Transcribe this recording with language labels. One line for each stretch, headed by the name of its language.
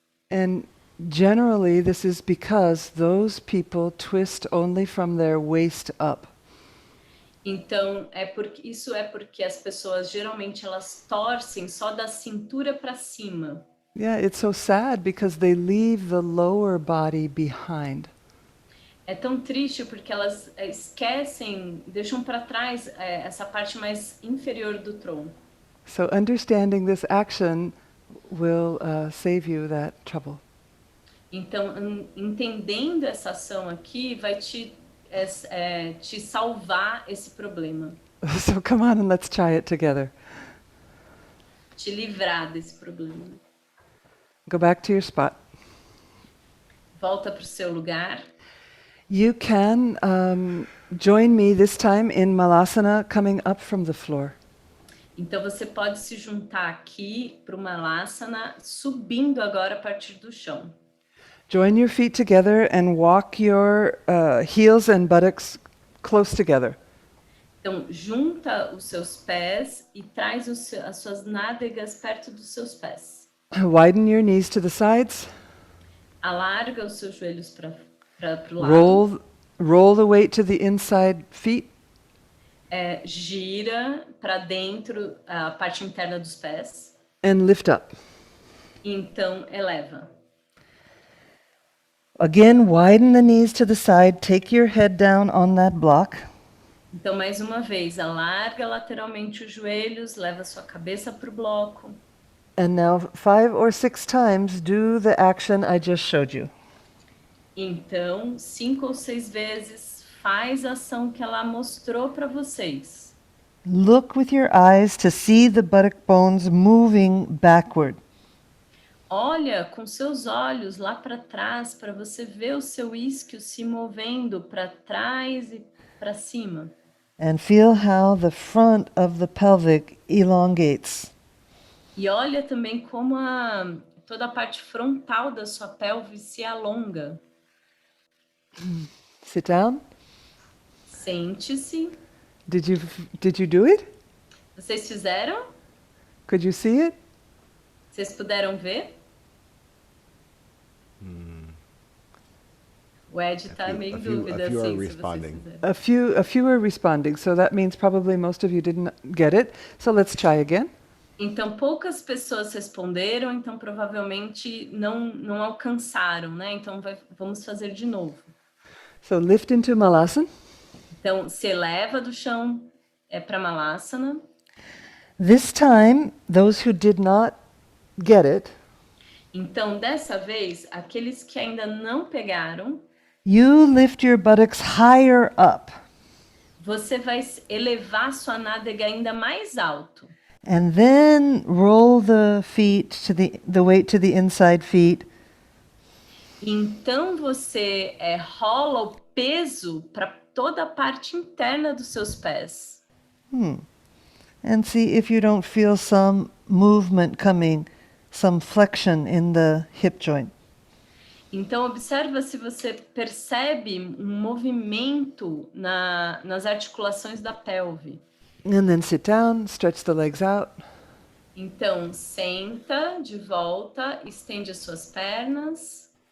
English: And generally this is because those people twist only from their waist up.
Portuguese: Então, isso é porque as pessoas geralmente elas torcem só da cintura para cima.
English: Yeah, it's so sad because they leave the lower body behind.
Portuguese: É tão triste porque elas esquecem, deixam para trás essa parte mais inferior do tronco.
English: So understanding this action will save you that trouble.
Portuguese: Então, entendendo essa ação aqui, vai te salvar esse problema.
English: So come on and let's try it together.
Portuguese: Te livrar desse problema.
English: Go back to your spot.
Portuguese: Volta para o seu lugar.
English: You can join me this time in Malasana coming up from the floor.
Portuguese: Então você pode se juntar aqui para o Malasana, subindo agora a partir do chão.
English: Join your feet together and walk your heels and buttocks close together.
Portuguese: Então junta os seus pés e traz as suas nádegas perto dos seus pés.
English: Widen your knees to the sides.
Portuguese: Alarga os seus joelhos para o lado.
English: Roll the weight to the inside feet.
Portuguese: Gira para dentro a parte interna dos pés.
English: And lift up.
Portuguese: Então eleva.
English: Again, widen the knees to the side. Take your head down on that block.
Portuguese: Então mais uma vez, alarga lateralmente os joelhos, leva sua cabeça para o bloco.
English: And now 5 or 6 times do the action I just showed you.
Portuguese: Então, 5 ou 6 vezes, faz a ação que ela mostrou para vocês.
English: Look with your eyes to see the buttock bones moving backward.
Portuguese: Olha com seus olhos lá para trás para você ver o seu isquio se movendo para trás e para cima.
English: And feel how the front of the pelvic elongates.
Portuguese: E olha também como toda a parte frontal da sua pelve se alonga.
English: Sit down.
Portuguese: Sente-se.
English: Did you do it?
Portuguese: Vocês fizeram?
English: Could you see it?
Portuguese: Vocês puderam ver? O Ed está meio em dúvida
English: a few are
Portuguese: assim, se
English: responding.
Portuguese: vocês fizeram.
English: A few are responding, so that means probably most of you didn't get it. So let's try again.
Portuguese: Então, poucas pessoas responderam, então provavelmente não alcançaram, né? Então, vamos fazer de novo.
English: So lift into Malasana.
Portuguese: Então, se eleva do chão para Malasana.
English: This time, those who did not get it,
Portuguese: Então, dessa vez, aqueles que ainda não pegaram,
English: you lift your buttocks higher up.
Portuguese: você vai elevar sua nádega ainda mais alto.
English: And then roll the feet to the weight to the inside feet.
Portuguese: Então, você rola o peso para toda a parte interna dos seus pés.
English: And see if you don't feel some movement coming, some flexion in the hip joint.
Portuguese: Então, observa se você percebe um movimento nas articulações da pelve.
English: And then sit down, stretch the legs out.
Portuguese: Então, senta de volta, estende as suas pernas.